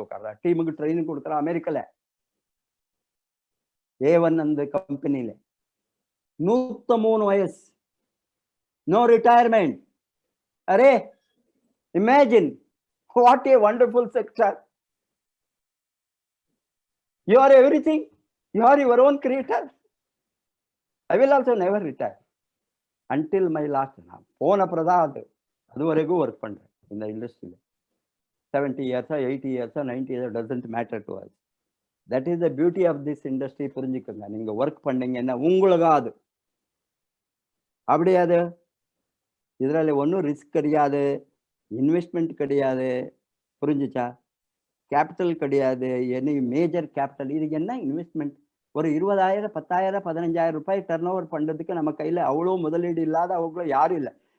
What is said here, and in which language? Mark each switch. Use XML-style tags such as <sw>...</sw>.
<ta>உட்கார்றா டீமுக்கு ட்ரைனிங் கொடுக்குற அமெரிக்கால A1 அந்த கம்பெனில 103 வயசு, no retirement.</ta> <en>அரே imagine what a wonderful sector. You are everything. You are your own creator. I will also never retire until my last.</en> <ta>நான் போன அப்புறம்தான் அது வரைக்கும் ஒர்க் பண்றேன் இந்த இண்டஸ்ட்ரியில.</ta> <en>70 years, 80 years, 90 years doesn't matter to us. That is the beauty of this industry.</en> <ta>புரிஞ்சுக்கோங்க. நீங்க ஒர்க் பண்ணீங்கன்னா உங்களுக்கு அது அப்படியாது. இதுல ஒன்றும் ரிஸ்க் கிடையாது, இன்வெஸ்ட்மெண்ட் கிடையாது. புரிஞ்சுச்சா? கேபிட்டல் கிடையாது,</ta> <en>Any major capital.</en> <ta>இதுக்கு என்ன இன்வெஸ்ட்மெண்ட்? ஒரு 20,000, 10,000, 15,000 ரூபாய் டர்ன் ஓவர் பண்றதுக்கு நம்ம கையில அவ்வளோ முதலீடு இல்லாத அவங்க யாரும் இல்லை.</ta>